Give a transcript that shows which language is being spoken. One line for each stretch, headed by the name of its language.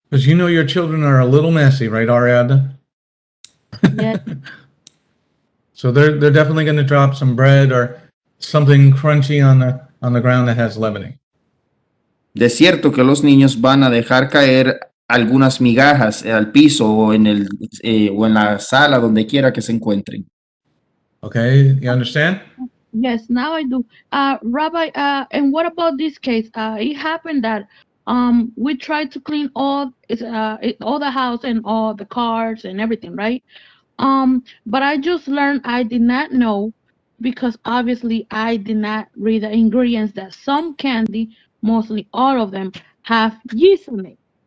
English: Because you know your children are a little messy, right, Ariadna? Yes. So they're definitely going to drop some bread or something crunchy on the ground that has leavening.
Spanish: De cierto que los niños van a dejar caer algunas migajas al piso o en la sala, donde quiera que se encuentren.
English: Okay, you understand? Yes, now I do. Rabbi, and what about this case? It happened that we tried to clean all the house and all the cars and everything, right? But I just learned I did not know, because obviously I did not read the ingredients, that some candy, mostly all of them, have yeast in it.